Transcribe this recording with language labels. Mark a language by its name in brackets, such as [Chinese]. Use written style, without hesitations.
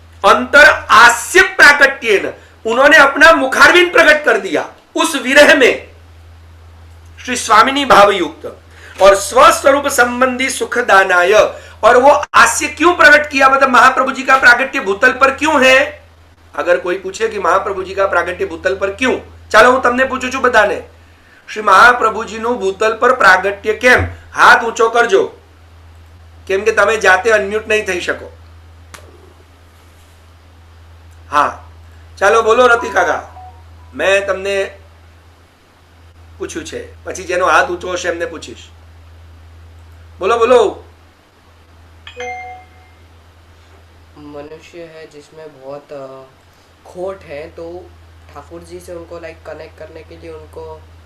[Sanskrit] अंतर आस्य प्राकट्येन, [Hindi] उन्होंने अपना मुखारविंद प्रकट कर दिया उस विरह में श्री स्वामिनी भावयुक्त, और स्वस्वरूप संबंधी सुखदानाय, और वो हास्य क्यों प्रकट किया, मतलब महाप्रभु जी का प्रागट्य भूतल पर क्यों है। अगर कोई पूछे कि महाप्रभु जी का प्रागट्य भूतल पर क्यों, [Gujarati] ચાલો હું તમને પૂછું છું બધાને, શ્રી મહાપ્રભુજીનું ભૂતલ પર પ્રાગટ્ય કેમ, હાથ ઊંચો કરજો, કેમ કે તમે જાતે અનમ્યુટ નહીં થઈ શકો. હા ચાલો બોલો રતિ કાકા, મેં તમને પૂછ્યું છે, પછી જેનો હાથ ઊંચો હશે એમને પૂછીશ. બોલો બોલો. [Hindi] मनुष्य है जिसमें बहुत खोट है, तो ठाकुर जी से उनको लाइक कनेक्ट करने के लिए उनको